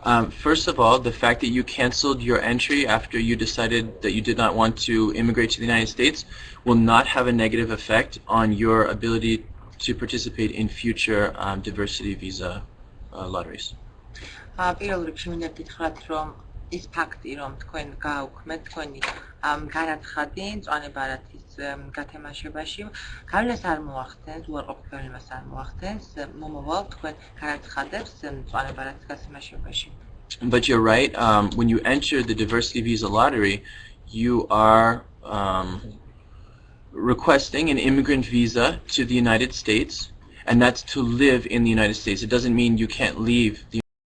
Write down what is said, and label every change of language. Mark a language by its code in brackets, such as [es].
[en] First of all, the fact that you canceled your entry after you decided that you did not want to immigrate to the United States will not have a negative effect on your ability to participate in future diversity visa lotteries. [ka] პირველ რიგში მინდა გითხრათ, რომ ის ფაქტი, რომ თქვენ გააუქმეთ თქვენი განაცხადი მწვანე ბარათის გათამაშებაში, გავლენას არ მოახდენს, უარყოფითებას არ მოახდენს მომავალ თქვენ განაცხადებს მწვანე ბარათის გათამაშებაში. [en] But you're right. When you enter the diversity visa lottery, you are requesting an immigrant visa to the United States, and that's to live in the United States. It doesn't mean you can't leave the